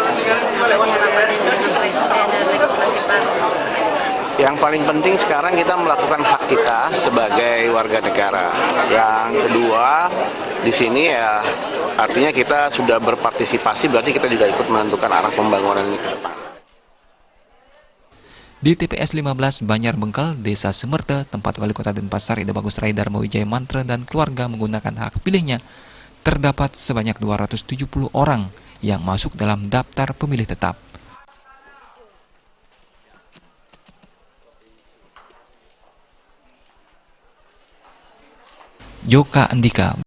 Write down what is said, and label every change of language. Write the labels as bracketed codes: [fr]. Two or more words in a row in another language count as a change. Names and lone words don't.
[id] Yang paling penting sekarang kita melakukan hak kita sebagai warga negara. Yang kedua, di sini ya artinya kita sudah berpartisipasi, berarti kita juga ikut menentukan arah pembangunan ini ke depan. Di TPS 15 Banjar Bengkel, Desa Sumerta, tempat Wali Kota Denpasar Ida Bagus Rai Dharma Wijaya Mantra dan keluarga menggunakan hak pilihnya, terdapat sebanyak 270 orang yang masuk dalam daftar pemilih tetap. Joka Andika.